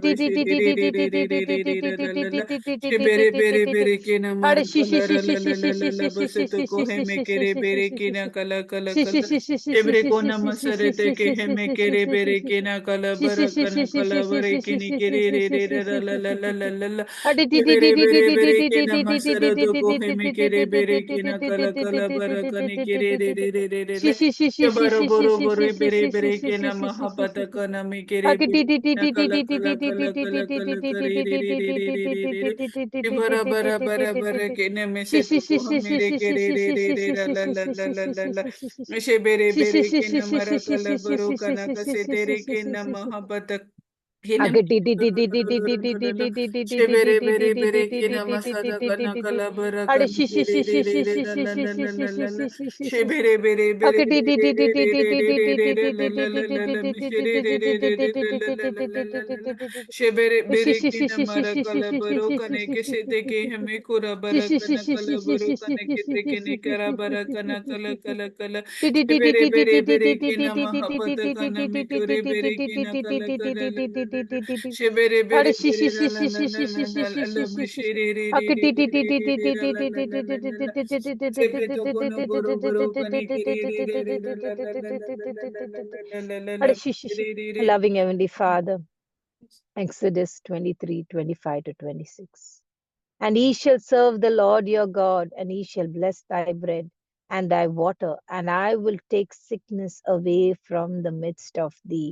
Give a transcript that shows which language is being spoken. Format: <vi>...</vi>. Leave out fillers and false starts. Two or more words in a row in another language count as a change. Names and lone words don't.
<en>ba she la la la she bere ke namara kala la la la la la la ba se to ko he me ke re bere ke na kala kala kala Ebre ko namasare te ke he me ke re bere ke na kala bara kana kala bare ke ni ke la la la la la la la Bere bere bere ke na masara do ko he me kere bere ke na kala kala bara kane kere re ke baro boro boro bere bere ke na mahabata kana me kere bere na kala kala kala kala kala kare re ke bara bara bara bara ke na me se to ko mere kere la la la la la la she bere bere ke na mara kala baro kana kase tere ke na mahabata Kina Shebere bere bere kina masada kana kala bara kana re la la la la la la la Shebere bere bere la la la la la mishere la la la la la la la Shebere bere kina mara kala baro kane kese te ke hame kura bara kana kala baro kane kete kene kara bara kana kala kala kala Shebere bere bere kina mahabata kana mikure bere kina kala kala la la la la Shebere bere bere la la la la la la la la mishere re re re re re re re la la la la la la la Shebe to kono boro boro kane ke re re re re la la la la la la la la la la la la la re re re Loving Heavenly Father, Exodus 23:25 to 26. And ye shall serve the Lord your God, and he shall bless thy bread and thy water, and I will take sickness away from the midst of thee.</en>